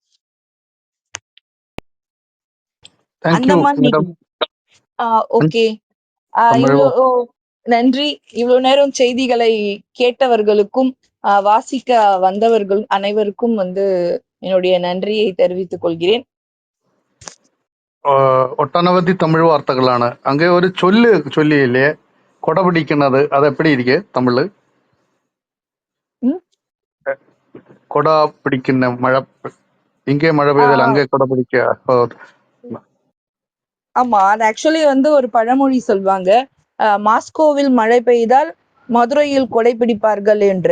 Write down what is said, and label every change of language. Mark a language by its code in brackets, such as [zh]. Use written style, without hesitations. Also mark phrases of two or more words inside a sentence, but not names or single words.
[ta] ஓகே, நன்றி. இவ்வளவு நேரம் செய்திகளை கேட்டவர்களுக்கும் வாசிக்க வந்தவர்கள் அனைவருக்கும் என்னுடைய நன்றியை தெரிவித்துக் கொள்கிறேன். [ml] ഒട്ടനവധി തമിഴ് വാർത്തകളാണ്. അങ്ങേ ഒരു ചൊല്ലിയില്ലേ, കൊട പിടിക്കുന്നത്, [ta] அது எப்படி இருக்கே தமிழ்? கொட பிடிக்கின்ற மழை, இங்கே மழை பெய்தல் அங்கே கொடை பிடிக்க. ஆமா, அது ஆக்சுவலி ஒரு பழமொழி சொல்வாங்க, மாஸ்கோவில் மழை பெய்தால் மதுரையில் கொடை பிடிப்பார்கள் என்று.